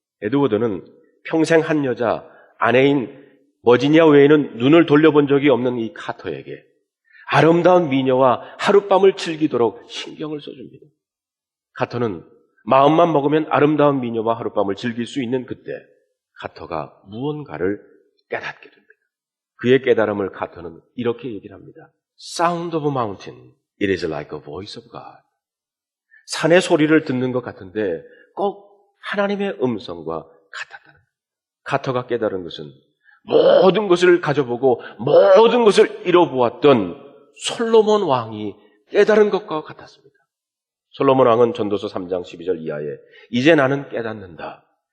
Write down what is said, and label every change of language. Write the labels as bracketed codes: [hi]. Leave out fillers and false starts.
[ko] 에드워드는 평생 한 여자, 아내인 버지니아 외에는 눈을 돌려본 적이 없는 이 카터에게 아름다운 미녀와 하룻밤을 즐기도록 신경을 써줍니다. 카터는 마음만 먹으면 아름다운 미녀와 하룻밤을 즐길 수 있는 그때 카터가 무언가를 깨닫게 됩니다. 그의 깨달음을 카터는 이렇게 얘기를 합니다. [en] Sound of a mountain, it is like a voice of God. [ko] 산의 소리를 듣는 것 같은데 꼭 하나님의 음성과 같았다는 거예요. 카터가 깨달은 것은 모든 것을 가져보고 모든 것을 이뤄보았던 솔로몬 왕이 깨달은 것과 같았습니다. 솔로몬 왕은 전도서 3장 12절 이하에 이제 나는 깨닫는다.